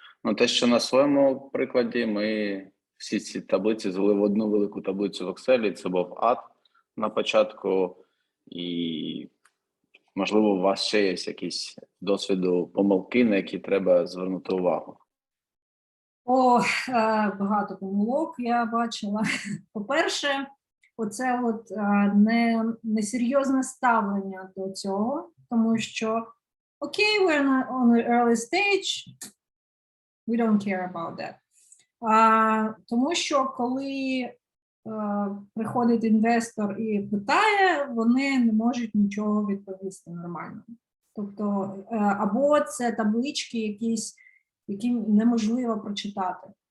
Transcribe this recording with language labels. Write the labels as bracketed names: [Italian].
[Ukrainian] Ну, те, що на своєму прикладі ми всі ці таблиці звели в одну велику таблицю в Excel, це був ад на початку, і, можливо, у вас ще є якісь досвіду помилки, на які треба звернути увагу. Багато помилок я бачила. По-перше, оце от несерйозне ставлення до цього, тому що окей, [English] we're on the early stage, we don't care about that. [Ukrainian] Тому що коли приходить інвестор і питає, вони не можуть нічого відповісти нормально. Тобто, або це таблички якісь, які неможливо прочитати.